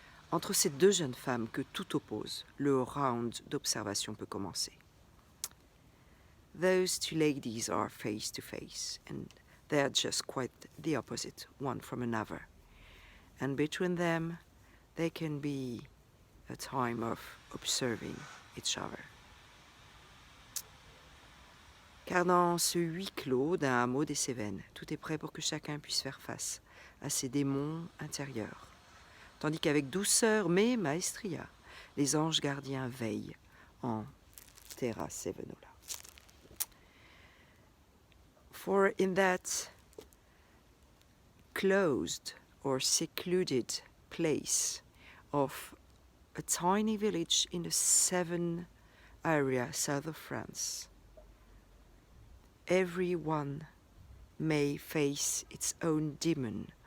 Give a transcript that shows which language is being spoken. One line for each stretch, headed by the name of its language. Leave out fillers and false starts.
French: Entre ces deux jeunes femmes que tout oppose, le round d'observation peut commencer.
English: Those two ladies are face to face, and they are just quite the opposite, one from another. And between them, there can be a time of observing each other.
French: Car dans ce huis clos d'un hameau des Cévennes, tout est prêt pour que chacun puisse faire face à ses démons intérieurs. Tandis qu'avec douceur mais maestria, les anges gardiens veillent en Terra Cevenola.
English: For in that closed or secluded place of a tiny village in the Seven area south of France, everyone may face its own demon.